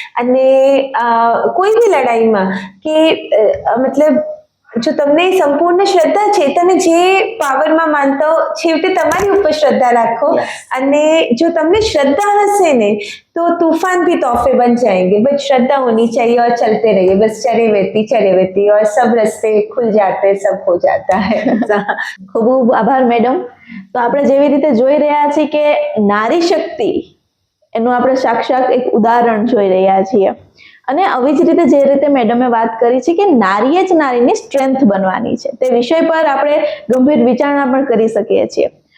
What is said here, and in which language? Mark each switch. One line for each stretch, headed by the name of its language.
Gujarati: અને કોઈ બી લડાઈમાં કે મતલબ જો તમને સંપૂર્ણ શ્રદ્ધા છે, તમે જે પાવરમાં માનતા હો, છેવટે તમારી ઉપર શ્રદ્ધા રાખો. અને જો તમને શ્રદ્ધા હશે ને
Hindi: तो तूफान भी तोहफे बन जाएंगे. बस श्रद्धा होनी चाहिए और चलते रहिए, बस चले रहती और सब रास्ते खुल जाते, सब हो जाता है.
Gujarati: ખૂબ ખૂબ આભાર મેડમ. તો આપણે જેવી રીતે જોઈ રહ્યા છીએ કે નારી શક્તિ એનું આપણે સાક્ષાત એક ઉદાહરણ જોઈ રહ્યા છીએ. અને આવી જ રીતે જે રીતે મેડમે વાત કરી છે કે નારીએ જ નારીની સ્ટ્રેન્થ બનવાની છે, તે વિષય પર આપણે ગંભીર વિચારણા પણ કરી શકીએ છીએ.